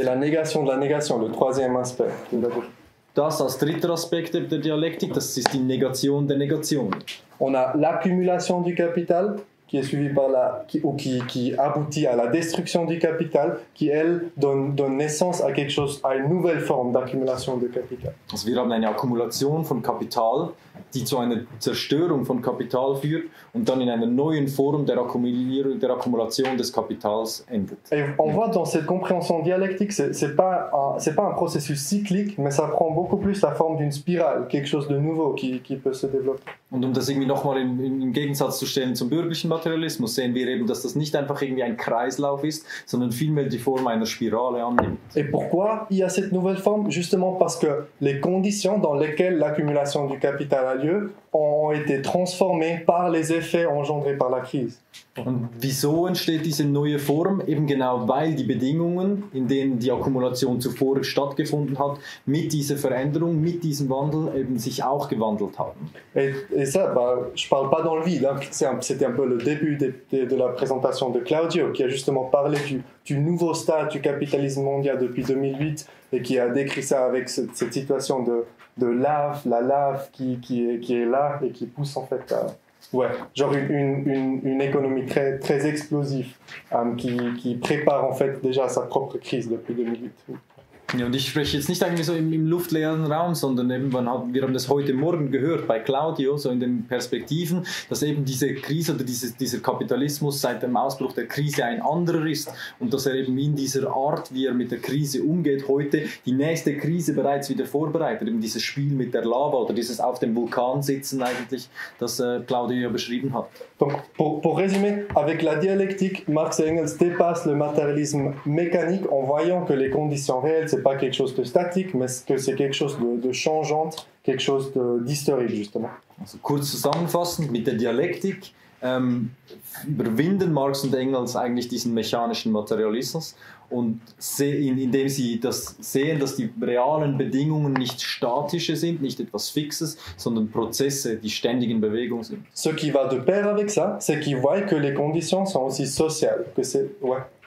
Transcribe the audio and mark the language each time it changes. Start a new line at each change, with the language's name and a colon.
French: C'est la négation de la négation, le troisième aspect.
German: Das als dritter Aspekt der Dialektik, das ist die Negation der Negation.
French: On a l'accumulation du capital, qui est suivi par qui aboutit à la destruction du capital, qui elle donne naissance à quelque chose, à une nouvelle forme d'accumulation de capital.
German: Also wir haben eine Akkumulation von Kapital, die zu einer Zerstörung von Kapital führt und dann in einer neuen Form der Akkumulation des Kapitals endet.
French: Et on voit dans cette compréhension dialectique, c'est pas un processus cyclique, mais ça prend beaucoup plus la forme d'une spirale, quelque chose de nouveau qui peut se développer.
German: Und um das irgendwie nochmal im Gegensatz zu stellen zum bürgerlichen Materialismus, sehen wir eben, dass das nicht einfach irgendwie ein Kreislauf ist, sondern vielmehr die Form einer Spirale annimmt.
French: Et pourquoi il y a cette nouvelle forme? Justement parce que les conditions dans lesquelles l'accumulation du capital a lieu ont été transformées par les effets engendrés par la crise.
German: Und wieso entsteht diese neue Form? Eben genau, weil die Bedingungen, in denen die Akkumulation zuvor stattgefunden hat, mit dieser Veränderung, mit diesem Wandel eben sich auch gewandelt haben.
French: Et ça, je parle pas dans le vide, hein. C'était un peu le début de la présentation de Claudio, qui a justement parlé du nouveau stade du capitalisme mondial depuis 2008 et qui a décrit ça avec cette situation de la lave qui est là et qui pousse en fait à... Ouais, genre une économie très, très explosive qui prépare en fait déjà sa propre crise depuis 2008.
German: Ja, und ich spreche jetzt nicht irgendwie so im luftleeren Raum, sondern eben, wir haben das heute Morgen gehört bei Claudio, so in den Perspektiven, dass eben diese Krise oder dieser Kapitalismus seit dem Ausbruch der Krise ein anderer ist und dass er eben in dieser Art, wie er mit der Krise umgeht, heute die nächste Krise bereits wieder vorbereitet. Eben dieses Spiel mit der Lava oder dieses auf dem Vulkan sitzen eigentlich, das Claudio ja beschrieben hat.
French: Donc, pour résumer, avec la dialectique, Marx et Engels dépassent le matérialisme mécanique en voyant que les conditions réelles, c'est pas quelque chose de statique, mais que c'est quelque chose de changeante, quelque chose d'historique, justement.
German: Also kurz zusammenfassend, mit der Dialektik überwinden Marx und Engels eigentlich diesen mechanischen Materialismus und indem sie das sehen, dass die realen Bedingungen nicht statische sind, nicht etwas Fixes, sondern Prozesse, die ständig in Bewegung sind.
French: Ce qui va de pair avec ça, c'est qu'ils voient que les conditions sont aussi sociales, que c'est ouais.